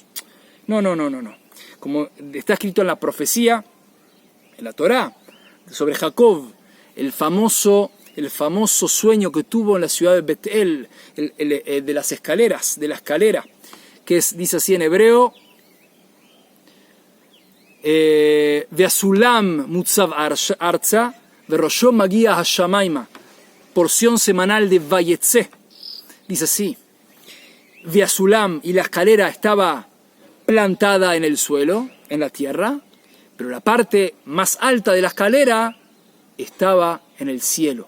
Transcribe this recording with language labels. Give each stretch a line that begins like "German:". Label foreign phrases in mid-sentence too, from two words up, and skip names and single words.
Spanish: No. Como está escrito en la profecía, en la Torah, sobre Jacob, el famoso sueño que tuvo en la ciudad de Betel, de las escaleras, de la escalera, que dice así en hebreo,
Hebrew: והנה סולם מוצב ארצה וראשו מגיע השמימה,
Spanish: porción semanal de Vayetze. Dice así, Veasulam, y la escalera estaba plantada en el suelo, en la tierra, pero la parte más alta de la escalera estaba en el cielo.